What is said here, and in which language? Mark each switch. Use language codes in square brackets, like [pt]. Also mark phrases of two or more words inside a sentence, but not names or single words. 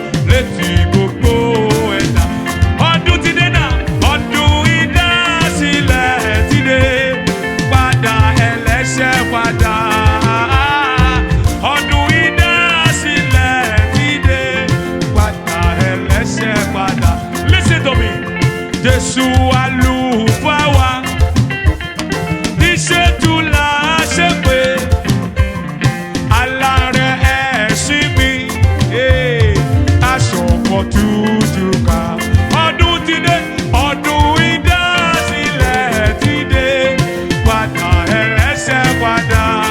[yo] Létí gbogbo ẹ̀dá. Ọdún ti dé náà. Ọdún ìdásílẹ̀ ti dé. Padà ẹlẹ́ṣẹ̀ padà. Ọdún ìdásílẹ̀ ti dé. Padà ẹlẹ́ṣẹ̀ padà. [en] Listen to me. [yo] Jésù àlùfáà wa. Níṣẹ́ tún là á ṣe pé alárẹ̀ ẹ̀sìn mi, eh, aṣọ kan tújú ká. Ọdún ti dé, ọdún ìdásílẹ̀ ti dé, padà ẹlẹ́ṣẹ̀ padà.